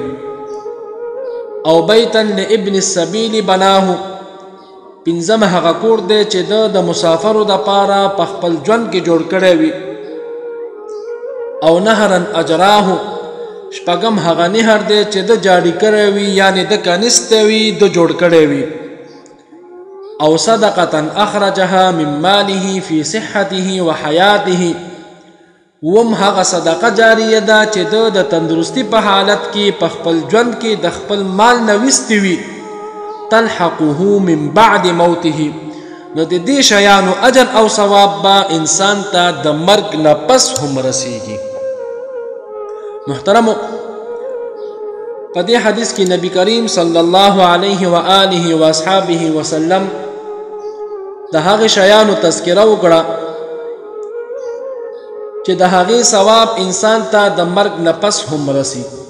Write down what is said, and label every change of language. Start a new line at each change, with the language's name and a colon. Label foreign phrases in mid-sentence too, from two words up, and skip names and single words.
Arabic: او بیتا لابن السبیل بناه،
Pashto: پنځم هغه کور دی چې ده د مسافرو دپاره په خپل ژوند کې جوړ کړی وي.
Arabic: او نهرا اجراه،
Pashto: شپږم هغه نهر دی چې ده جاری کړی وي یعنې ده کنستی وي، ده جوړ کړی وي.
Arabic: او صدقة اخرجها من ماله في صحته وحیاته،
Pashto: وم هغه صدقه جاریه ده چې ده د تندرستی په حالت کې په خپل ژوند کې د خپل مال نه ویستی وي.
Arabic: تلحقه من بعد موته،
Pashto: نو د دې شیانو اجر او ثواب به انسان ته د مرګ نه پس هم رسیږي. محترمو، په دې حدیث کې نبی کریم
Arabic: صلی الله علیه و آله و اصحابه وسلم
Pashto: د هغې شیانو تذکره وکړه چې د هغې ثواب انسان ته د مرګ نه پس هم رسی.